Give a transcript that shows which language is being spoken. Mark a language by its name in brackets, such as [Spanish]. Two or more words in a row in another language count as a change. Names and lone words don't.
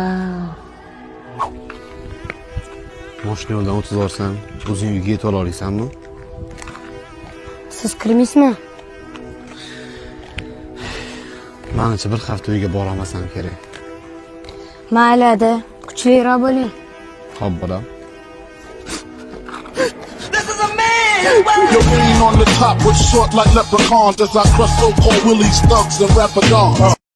[Uzbek] Mashina yo'ldan o'tib borsam, o'zing uyga yetib olasanmi? Siz kirmaysizmi? Menimcha bir hafta uyga bora olmasam kerak. Mayli, Ada, kuchliroq bo'ling. Xo'p, bolam. [English] Your aim on the top was short like leprechauns as I crush so-called willies, thugs, and rapper dogs.